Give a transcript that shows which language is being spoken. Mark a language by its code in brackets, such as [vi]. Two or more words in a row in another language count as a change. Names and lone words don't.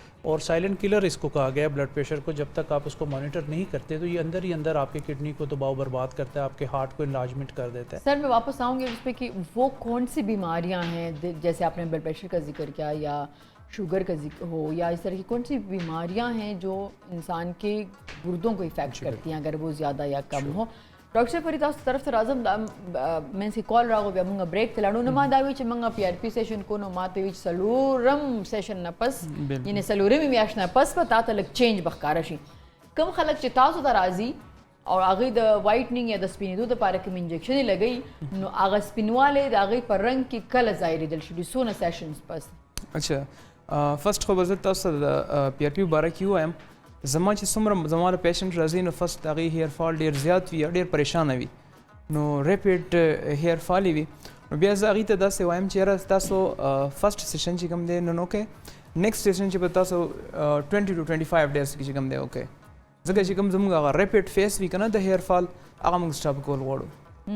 [ur] اور [en] silent killer [ur] اس کو کہا گیا ہے [en] blood pressure [ur] کو. جب تک آپ اس کو مانیٹر نہیں کرتے تو یہ اندر ہی اندر آپ کے کڈنی کو دباؤ برباد کرتا ہے, آپ کے ہارٹ کو انلارجمنٹ کر دیتا ہے. سر میں واپس آؤں گی اس پہ کہ وہ کون سی بیماریاں ہیں, جیسے آپ نے [en] blood pressure [ur] کا ذکر کیا یا شوگر کا ذکر ہو, یا اس طرح کی کون سی بیماریاں ہیں جو انسان کے گردوں کو افیکٹ کرتی ہیں اگر وہ زیادہ یا کم ہو؟ [ps] ډاکټر صاحب فرید تاسو طرف ته راځم, دا مینس کې کال راغو, بیا مونږ بریک ته لاړو. نو ما دا وی چې مونږ پی آر پی سیشن کو, نو ما ته وی چې څلورم سیشن نه پس یعنې څلورمې میاشت نه پس به تا ته لږ چینج به ښکاره شي. کوم خلک چې تاسو ته راځي او هغوی د وایټنینګ یا د سپینېدو دپاره کوم انجکشنې لګوي, نو هغه سپینوالی د هغوی په رنګ کې کله ظاهرېدل شي, څونه سیشنز پس؟ اچھا, فرسٹ خو به زه تاسو ته د پی آر پي باره کې ووایم. زما چې څومره زما د پیشنټ راځي نو فرسټ د هغې [en] hair fall [ps] ډېر زیات وي او ډېر پریشانه وي, نو [en] rapid hair fall [ps] وي. نو بیا زه هغې ته داسې وایم چې یاره تاسو [en] first session [ps] چې کوم دی نن وکړئ, [en] next session [ps] چې به تاسو 20 to 25 ډیز کې چې کوم دی وکړئ, ځکه چې کوم زموږ هغه [en] rapid phase [ps] وي که نه د [en] hair fall, [ps] هغه موږ سټاپ کول غواړو.